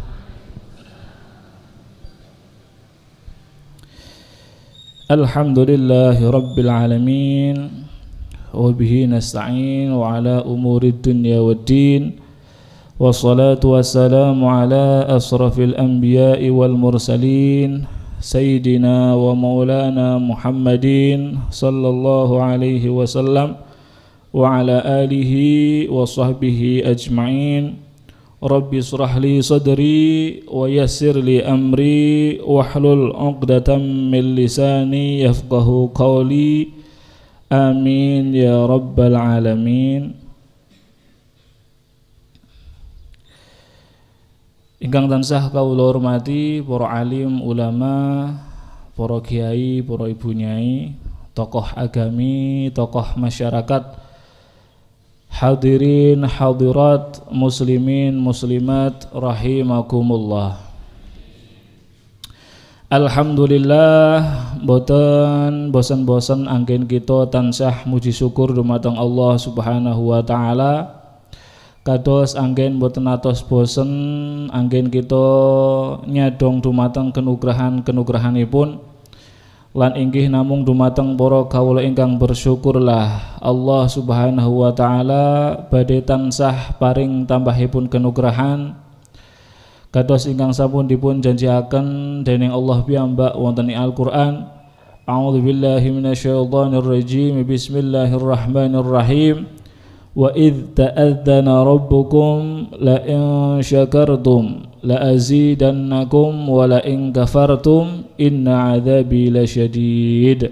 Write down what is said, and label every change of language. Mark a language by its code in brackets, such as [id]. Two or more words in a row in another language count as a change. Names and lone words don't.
[ar] الحمد لله رب العالمين وبه نستعين على أمور الدنيا والدين والصلاة والسلام على أشرف الأنبياء والمرسلين سيدنا ومولانا محمد صلى الله عليه وسلم وعلى آله وصحبه أجمعين. رب اشرح لي صدري ويسر لي أمري واحلل عقدة من لساني يفقهوا قولي. آمين يا رب العالمين. [jv] Ingkang tansah kawula hormati para alim ulama, para kiai, para ibu nyai, tokoh agami, tokoh masyarakat, hadirin hadirat, muslimin muslimat rahimakumullah. Alhamdulillah, boten bosan-bosan anggen kita tansah muji syukur dumateng Allah [ar] سبحانه وتعالى. [jv] Kados anggen boten atos bosen anggen kita nyadong dumateng kenugrahan-kenugrahanipun. Lan inggih namung dumateng para kawula ingkang bersyukurlah Allah [ar] سبحانه وتعالى [jv] badhe tansah paring tambahipun kenugrahan kados ingkang sampun dipun janjiaken dening Allah piyambak wonten ing Al-Qur'an. [ar] أعوذ بالله من الشيطان الرجيم بسم الله الرحمن الرحيم. وإذ تأذن ربكم لئن شكرتم لأزيدنكم ولئن كفرتم إن عذابي لشديد.